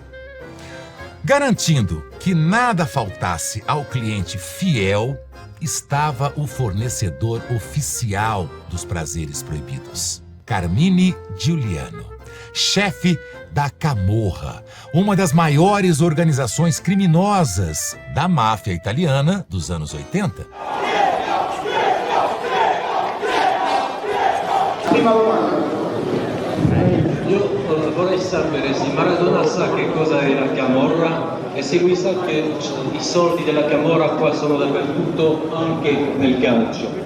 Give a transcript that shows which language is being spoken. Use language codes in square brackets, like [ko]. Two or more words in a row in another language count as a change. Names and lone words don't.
[pt] Garantindo que nada faltasse ao cliente fiel, estava o fornecedor oficial dos prazeres proibidos, Carmine Giuliano, chefe da Camorra, uma das maiores organizações criminosas da máfia italiana dos anos 80. [it] Prima domanda. Io vorrei sapere se Maradona sa che cosa è la Camorra e se lui sa che I soldi della Camorra qua sono dappertutto, anche nel calcio.